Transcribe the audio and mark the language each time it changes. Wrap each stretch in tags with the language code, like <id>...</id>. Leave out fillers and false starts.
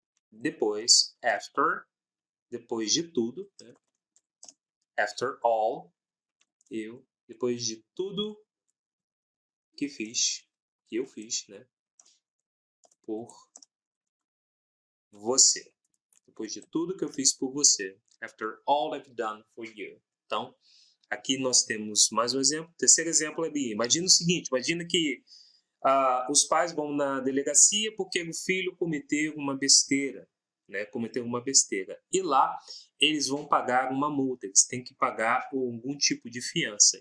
<pt>Depois, after, depois de tudo, né?</pt> <en>After all,</en> <pt>depois de tudo que eu fiz, né? Por você. Depois de tudo que eu fiz por você.</pt> <en>After all I've done for you.</en> <pt>Então, aqui nós temos mais um exemplo. Terceiro exemplo ali. Imagina o seguinte, imagina que os pais vão na delegacia porque o filho cometeu uma besteira, né? Cometeu uma besteira. E lá eles vão pagar uma multa, eles têm que pagar algum tipo de fiança.</pt>